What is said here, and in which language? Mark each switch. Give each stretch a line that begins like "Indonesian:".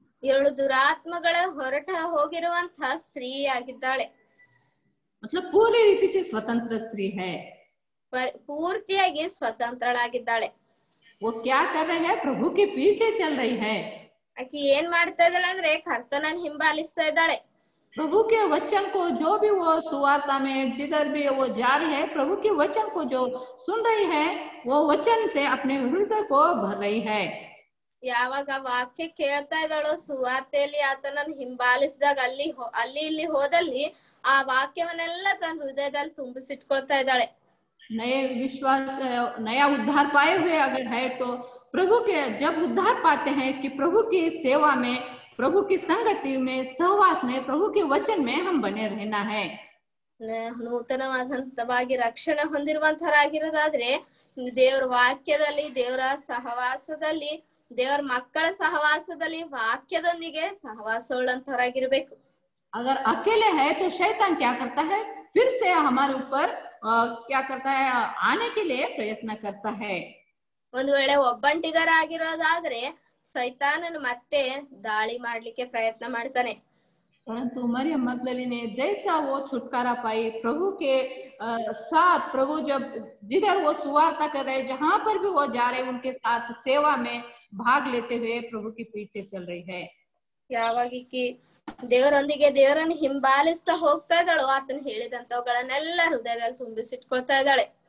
Kannada: 7 ದುರಾತ್ಮಗಳ ಹೊರಟ ಹೋಗಿರುವಂತಹ ಸ್ತ್ರೀ ಆಗಿದ್ದಾಳೆ.
Hindi: मतलब पूरी रीति से स्वतंत्र स्त्री है.
Kannada: ಪೂರ್ತಿಯಾಗಿ ಸ್ವತಂತ್ರಳಾಗಿದ್ದಾಳೆ.
Hindi: वो क्या कर रही है? प्रभु के पीछे चल रही है.
Kannada: ಆಕಿ ಏನ್ ಮಾಡ್ತಾ ಇದ್ದಾಳೆ ಅಂದ್ರೆ ಕರ್ತನನ್ನ ಹಿಂಬಾಲಿಸ್ತಾ ಇದ್ದಾಳೆ.
Hindi: प्रभु के वचन को जो भी वो सुवार्ता में जिधर भी वो जा रही है, प्रभु के वचन को जो सुन रही है, वो वचन से अपने हृदय को भर रही है.
Kannada: ಯಾವಾಗ ವಾಕ್ಯ ಕೇಳ್ತಾ ಇದ್ದಾಳೋ, ಸುವಾರ್ತೆಯಲ್ಲಿ ಆತನನ್ನ ಹಿಂಬಾಲಿಸಿದಾಗ ಅಲ್ಲಿ ಇಲ್ಲಿ ಹೋದಲ್ಲಿ ಆ ವಾಕ್ಯವನ್ನೆಲ್ಲ ತನ್ನ ಹೃದಯದಲ್ಲಿ ತುಂಬಿಸಿಟ್ಕೊಳ್ತಾ ಇದ್ದಾಳೆ.
Hindi: नया उद्धार पाए हुए अगर है तो प्रभु के जब उद्धार पाते हैं कि प्रभु की सेवा में, प्रभु की संगति में, सहवास में, प्रभु के वचन में हम बने रहना है.
Kannada: ನೂತನವಾದಂತವಾಗಿ ರಕ್ಷಣೆ ಹೊಂದಿರುವಂತರಾಗಿರೋದಾದ್ರೆ ದೇವರ ವಾಕ್ಯದಲ್ಲಿ, ದೇವರ ಸಹವಾಸದಲ್ಲಿ, ದೇವರ ಮಕ್ಕಳ ಸಹವಾಸದಲ್ಲಿ ವಾಕ್ಯದೊಂದಿಗೆ ಸಹವಾಸವುಳ್ಳಂತವರಾಗಿರ್ಬೇಕು.
Hindi: अगर अकेले है तो शैतान क्या करता है? फिर से हमारे ऊपर क्या करता है? आने के लिए प्रयत्न करता है.
Kannada: ಒಂದು ವೇಳೆ ಒಬ್ಬಂಟಿಗರಾಗಿರೋದಾದ್ರೆ ಸೈತಾನನು ಮತ್ತೆ ದಾಳಿ ಮಾಡ್ಲಿಕ್ಕೆ ಪ್ರಯತ್ನ ಮಾಡ್ತಾನೆ.
Hindi: परंतु मरियम मगदली ने जैसा वो छुटकारा पाई प्रभु के साथ, प्रभु जब जिधर वो सुवार्ता कर रहे, जहां पर भी वो जा रहे, उनके साथ सेवा में भाग लेते हुए प्रभु के पीछे चल रही है.
Kannada: ಯಾವಾಗಿಕ್ಕಿ ದೇವರೊಂದಿಗೆ ದೇವರನ್ನು ಹಿಂಬಾಲಿಸ್ತಾ ಹೋಗ್ತಾ ಇದ್ದಾಳೋ ಆತನ ಹೇಳಿದಂತವುಗಳನ್ನೆಲ್ಲ ಹೃದಯದಲ್ಲಿ ತುಂಬಿಸಿಟ್ಕೊಳ್ತಾ ಇದ್ದಾಳೆ.